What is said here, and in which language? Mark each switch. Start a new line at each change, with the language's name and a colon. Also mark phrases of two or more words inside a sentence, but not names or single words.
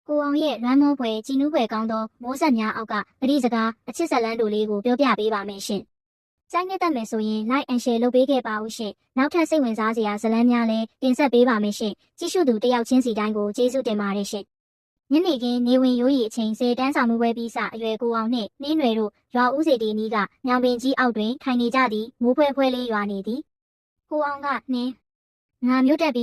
Burmese: ကိုအောင်ရဲ့လွမ်းမောပွဲကြည်နူးပွဲကောင်းသောမိုးဆက်များအောက်ကပရိစကားအချစ်ဆက်လန်းတို့လေးကိုပြောပြပေးပါမယ်ရှင်။ကြိုက်နှစ်သက်မယ်ဆိုရင်
English: like and share
Burmese: လုပ်ပေးခဲ့ပါဦးရှင်။နောက်ထပ်စိတ်ဝင်စားစရာဇာတ်လမ်းများလည်းတင်ဆက်ပေးပါမယ်ရှင်။ကြည့်ရှုသူတယောက်ချင်းစီတိုင်းကိုကျေးဇူးတင် ပါတယ်ရှင်။ညနေခင်းနေဝင်ရိုးရီအချိန်10တန်းဆောင်မှုပွဲပြီးစအရွယ်ကိုအောင်နှင့်နှင်းရွယ်တို့ရွာဦးစီတီနီးကညောင်ပင်ကြီးအောက်တွင်ထိုင်နေကြသည်မိုးဖွဲဖွဲလေးရွာနေသည်။ကိုအောင်ကနှင်းငါမြို့တက်ပြီး